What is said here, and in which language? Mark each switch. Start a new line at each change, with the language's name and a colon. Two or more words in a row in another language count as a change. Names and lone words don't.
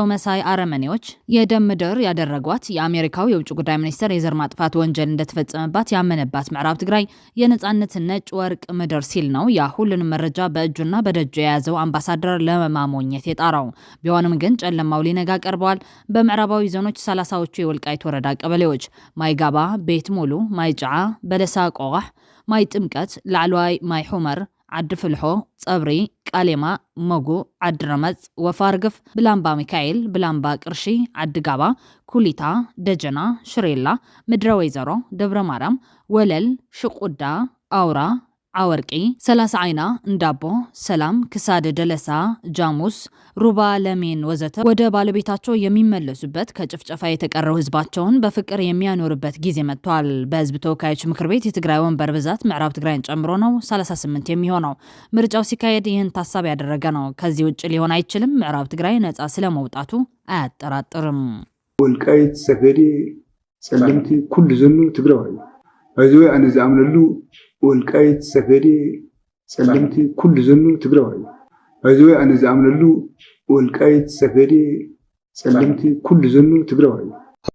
Amharic: መሳይ አረመኔዎች የደም ምድር ያደረጓት የአሜሪካው የውጭ ጉዳይ ሚኒስትር የዘር ማጥፋት ወንጀል እንደተፈጸመባት ያመነባት ምዕራብ ትግራይ የነጻነት ነጭ ወርቅ ምድር ሲል ነው ያ ሁሉንም መረጃ በእጁና በደጁ የያዘው አምባሳደር ለማሞኘት የጣራው። ቢሆንም ግን ጨለማው ሊነጋ ቀርበዋል። በምዕራባዊ ዞኖች 30ዎቹ የወልቃይት ወረዳ ቀበሌዎች ማይጋባ፣ ቤት ሙሉ፣ ማይጫዓ፣ በለሳ ቆዋሕ፣ ማይ ጥምቀት፣ ላዕለዋይ ማይ ሑመር፣ ዓዲ ፍልሖ፣ ጸብሪ፣ ቃሌማ፣ መጉ፣ ዓዲ ረመጽ፣ ወፋርግፍ፣ ብላምባ ሚካኤል፣ ብላምባ ቅርሺ፣ ዓዲ ጋባ፣ ኩሊታ፣ ደጀና፣ ሽሬላ፣ ምድረ ወይዘሮ፣ ደብረ ማርያም፣ ወለል፣ ሽቁዳ፣ አውራ፣ አወርቂ፣ 30 አይና፣ እንዳቦ፣ ሰላም፣ ክሳድ ደለሳ፣ ጃሙስ፣ ሩባ፣ ለሜን ወዘተ ወደ ባለቤታቸው የሚመለሱበት ከጭፍጨፋ የተቀረው ህዝባቸውን በፍቅር የሚያኖርበት ጊዜ መጥቷል። በህዝብ ተወካዮች ምክር ቤት የትግራይ ወንበር ብዛት ምዕራብ ትግራይን ጨምሮ ነው 38 የሚሆነው። ምርጫው ሲካሄድ ይህን ታሳቢ ያደረገ ነው። ከዚህ ውጭ ሊሆን አይችልም። ምዕራብ ትግራይ ነጻ ስለመውጣቱ አያጠራጥርም።
Tigrinya: ወልቃይት ሰገዴ ጸለምቲ ኩሉ ዘኑ ትግራዋይ ባይዘው አነ ዝአምነሉ ወልቃይት ሰገዴ ጸለምቲ ኩሉ ዘኑ ትግራዋይ ባይዘው አነ ዝአምነሉ ወልቃይት ሰገዴ ጸለምቲ ኩሉ ዘኑ ትግራዋይ